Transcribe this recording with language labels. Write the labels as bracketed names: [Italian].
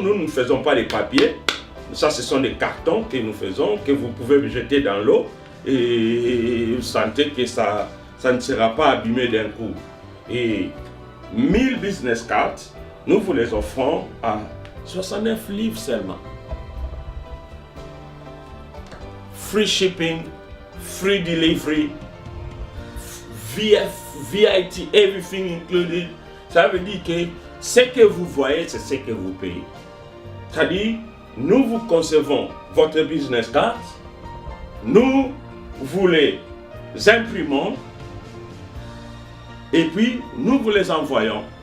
[French] Nous ne faisons pas des papiers. Ça, ce sont des cartons que nous faisons, que vous pouvez jeter dans l'eau et vous sentez que ça ne sera pas abîmé d'un coup. Et 1000 business cards, nous vous les offrons à 69 livres seulement. [English] Free shipping, free delivery, VIT, everything included. [French] Ça veut dire que ce que vous voyez, c'est ce que vous payez. C'est-à-dire, nous vous concevons votre business card, nous vous les imprimons et puis nous vous les envoyons.